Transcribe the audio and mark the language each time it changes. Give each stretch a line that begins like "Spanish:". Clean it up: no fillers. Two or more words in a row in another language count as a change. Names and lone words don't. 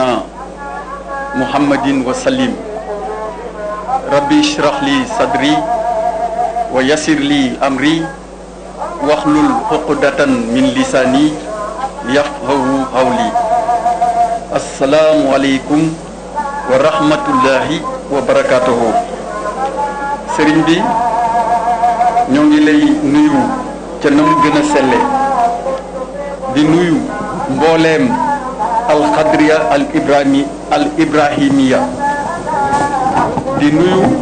Arabic: محمد وسلم ربي اشرح لي صدري ويسر لي أمري واحلل عقدة من لساني يفقهوا قولي السلام عليكم ورحمة الله وبركاته
Wolof: sëriñ bi ñoo ngi lay nuyu ca na mu gën a selle di nuyu mbooleem alxadriya al ibrahimiya di nuyu